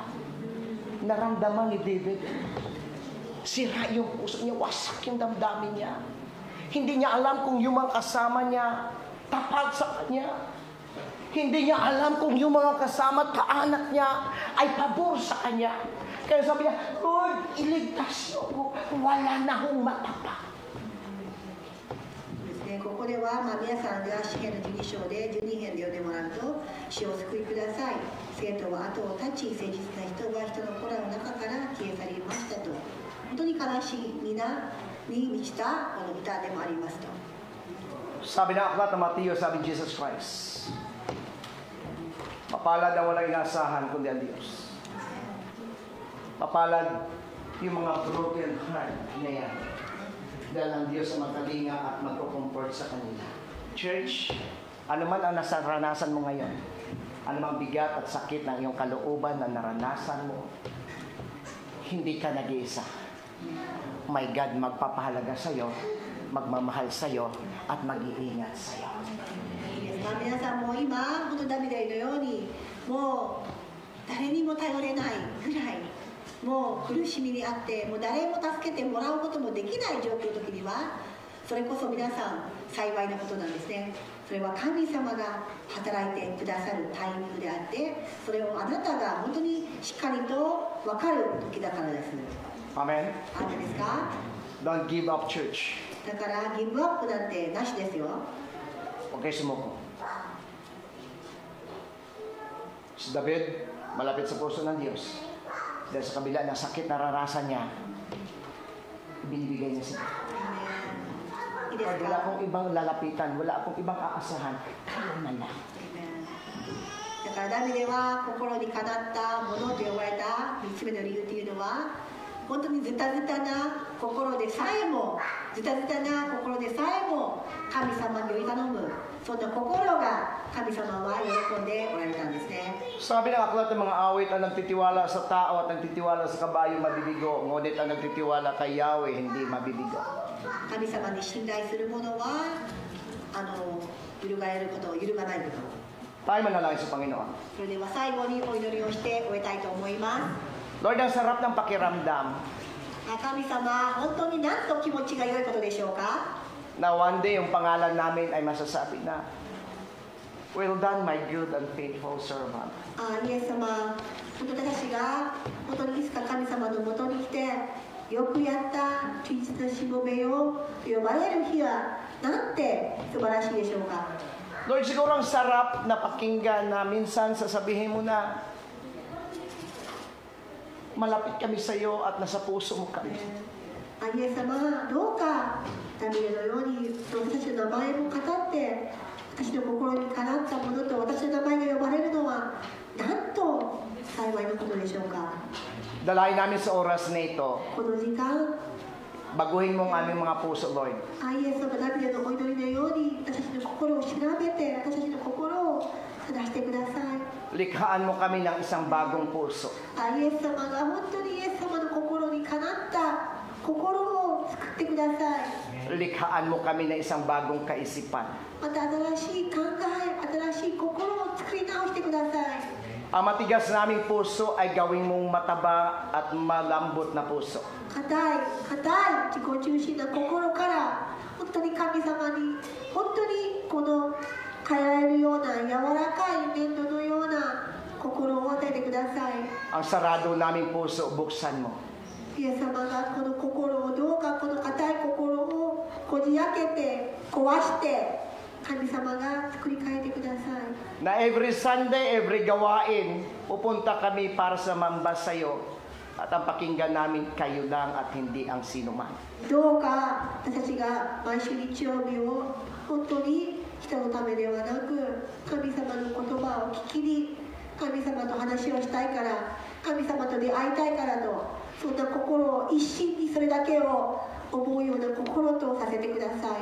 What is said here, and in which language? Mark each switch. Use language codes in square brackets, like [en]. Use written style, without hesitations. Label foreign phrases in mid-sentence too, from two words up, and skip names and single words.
[tl] Naramdaman ni David, sira yung puso niya, wasak yung damdamin niya. Hindi niya alam kung yung mga kasama niya tapat sa kanya. Hindi niya alam kung yung mga kasama at kaanak niya ay pabor sa kanya. Kaya sabi niya, Lord, iligtas niyo ako. Wala na akong matapak. [ja] ここでは、皆さんでは詩篇の12章で12編で読んでもらうと「主を救いください」「生徒は後を絶ち誠実な人が人の子らの中から消え去りました」と本当に悲しみに満ちたこの歌でもありますと。 [tl] Sabi na aklat ng Mateo, sabi ni Jesus Christ, mapalad ang walang inaasahan kundi ang Diyos. Mapalad yung mga [en] broken heart [tl] na yan. Dahil ang Diyos ang magkalinga at magkukomfort sa kanila. Church, ano man ang nasaranasan mo ngayon, ano mang bigat at sakit ng iyong kalooban na naranasan mo, hindi ka nag-iisa. [en] My God, [tl] magpapahalaga sa'yo, magmamahal sa'yo, at mag-iingat sa'yo. [ja] いいですか、皆さんも今、本当ダビデのように、もう誰にも頼れないぐらい、もう苦しみにあって、もう誰も助けてもらうこともできない状況の時には、それこそ皆さん幸いなことなんですね。それは神様が働いてくださるタイミングであって、それをあなたが本当にしっかりと分かる時だからです。アメン。あなたですか？ [en] Don't give up, church. [ja] だからギブアップなんてなしですよ。 [tl] Okay, sumuko. Si David, malapit sa puso ng Diyos. Dahil sa kabila ng sakit na naranasan niya, binibigay niya siya. [ja] いいです [tl] Lord, wala [ja] か？ [tl] akong ibang lalapitan, wala akong ibang aasahan. Kayo na lang. [ja] だからダビデは心にかなったものと呼ばれた3つ目の理由というのは、本当にズタズタな心でさえも、ズタズタな心でさえも神様により頼む、そんな心が神様は喜んでおられたんですね。 [tl] Sabi ng aklat ng mga awit, ang nagtitiwala sa tao at nagtitiwala sa kabayo mabibigo, ngunit ang nagtitiwala kay Yahweh hindi mabibigo. [ja] 神様に信頼する者は揺るがれること、揺るがないこと。 [tl] Tayo manalangin sa Panginoon. [ja] それでは最後にお祈りをして終えたいと思います。 [tl] Lord, ang sarap ng pakiramdam [ja] 神様、本当に何と気持ちが良いことでしょうか？ [tl] na [en] one day [tl] yung pangalan namin ay masasabi na, [en] Well done, my good and faithful servant. [ja] イエス様、本当に私が本当にいつか神様のもとに来て、よくやった忠実なしもべよと呼ばれる日はなんて素晴らしいでしょうか？ [tl] Lord, siguro ang sarap na pakinggan na minsan sasabihin mo na, malapit kami sa iyo at nasa puso mo kami. [ja] イエス様、どうかダビデのように私たちの名前も語って、私の心にかなったものと私の名前が呼ばれるのはなんと幸いのことでしょうか？ [tl] Dalayan namin sa oras na ito, [ja] この時間、 [tl] baguhin mo ang aming mga puso, Lord. [ja] イエス様、ダビデのお祈りのように私たちの心を調べて、私たちの心を正してください。 [tl] Likhaan mo kami ng isang bagong puso. [ja] イエス様が本当にイエス様の心にかなった心を作ってください。 [tl] Likhaan mo kami ng isang bagong kaisipan. [ja] また新しい考え、新しい心を作り直してください。 [tl] Ang matigas naming puso ay gawing mong mataba at malambot na puso. [ja] 硬い自己中心な心から本当に神様に本当にこの変えられるような柔らかい粘土のような心を与えてください。 [tl] Ang sarado naming puso, buksan mo. [ja] イエス様がこの心をどうかこの硬い心をこじ開けて壊して神様が作り変えてください。 [tl] Na [en] every Sunday, every [tl] gawain, pupunta kami para sa mamba sa iyo at ang pakinggan namin kayo lang at hindi ang sino man. [ja] どうか私たちが毎週日曜日を本当に人のためではなく神様の言葉を聞きに神様と話をしたいから神様と出会いたいからとそんな心を一心にそれだけを思うような心とさせてください。